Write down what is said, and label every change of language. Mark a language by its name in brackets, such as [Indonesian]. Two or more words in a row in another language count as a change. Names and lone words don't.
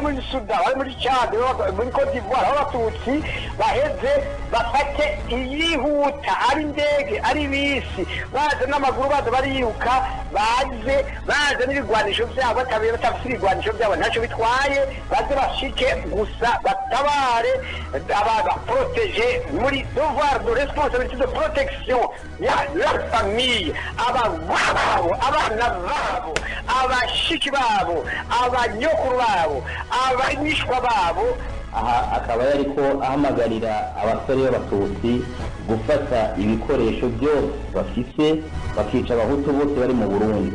[Rundi] muri Sudan, bari muri Chad, muri Cote d'Ivoire, aho abatutsi baheze bafate iyihuta ari indege ari bisi baje n'amaguru baje bariruka baje n'ibigwanisho byabo batabiye batafite ibigwanisho byabo ntacyo bitwaye baze bashike gusa batabare aba protéger muri [French] devoir de responsabilité de protection [Rundi] ya [French] la famille [Rundi] abana babo abashiki babo abanyokuru babo abanyishwa babo. aha akaba yariko ahamagarira abasore b'abatutsi gufata ibikoresho byose bafise bakica abahutu bose bari mu Burundi.